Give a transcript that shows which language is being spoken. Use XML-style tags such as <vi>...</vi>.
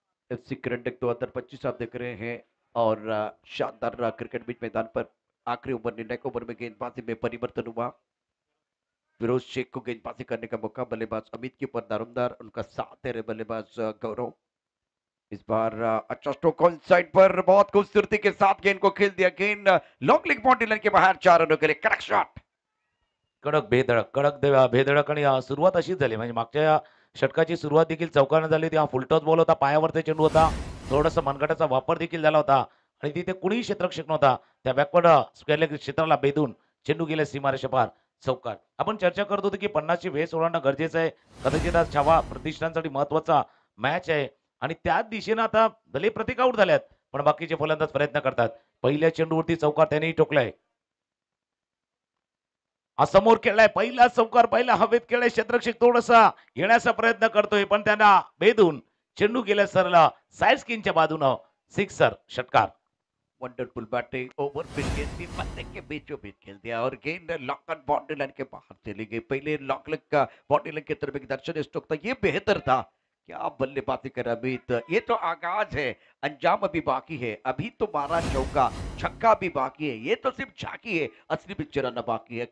<hi>FC करंडक 2025 आप देख रहे हैं और शानदार क्रिकेट बीच मैदान पर आखिरी ओवर, निर्णायक ओवर में गेंदबाजी में परिवर्तन हुआ। फिरोज शेख को गेंदबाजी करने का मौका, बल्लेबाज अमित के ऊपर दारोमदार, उनका साथ दे रहे बल्लेबाज गौरव। इस बार अच्छा स्ट्रोक ऑन साइड पर, बहुत खूबसूरती के साथ गेंद को खेल दिया। गेंद लॉन्ग लेग बाउंड्री लाइन के बाहर, 4 रनों के लिए करेक्ट शॉट।</hi> <mr>कडक बेधडक, भेदडक आणि सुरुवात अशीच झाली. म्हणजे मागच्या षटकाची सुरुवात देखील चौकानं झाली होती. हा फुलटॉस बॉल होता, पायावरचा चेंडू होता. थोडासा मनगटाचा वापर देखील झाला होता आणि तिथे कुणीही क्षेत्ररक्षक नव्हता. त्या बॅकवर्ड स्क्वेअर लेग क्षेत्राला भेदून चेंडू गेला सीमारेषा पार, चौकार. आपण चर्चा करत होतो की 50ची वेळ सोडणं गरजेचं आहे. कदाचित आज छावा प्रतिष्ठानसाठी महत्वाचा मॅच आहे आणि त्याच दिशेनं आता भले प्रतीक आउट झाल्यात पण बाकीचे फलंदाज प्रयत्न करतात. पहिल्या चेंडूवरती चौकार त्यानेही ठोकलाय. समोर खेळलाय पहिला चौकार, पहिला हवेत खेळलाय. क्षेत्ररक्षक थोडासा येण्याचा प्रयत्न करतोय पण त्यांना भेदून चेंडू गेला सरला साईड स्किनच्या बाजूनं, सिक्सर, षटकार.</mr> <hi>वंडरफुल बैटिंग ओवर पिच गेंद भी पत्ते के बीचों बीच खेल दिया और गेंद लॉक ऑन बाउंड्री लाइन के बाहर चली गई। पहले लॉक लेग का बाउंड्री लाइन की तरफ एक दर्शन स्ट्रोक था, ये बेहतर था। क्या बल्लेबाजी कर अमित, ये तो आगाज है, अंजाम अभी बाकी है। अभी तो मारा चौका, छक्का भी बाकी है, ये तो सिर्फ झांकी है, असली पिक्चर आना बाकी है।</hi>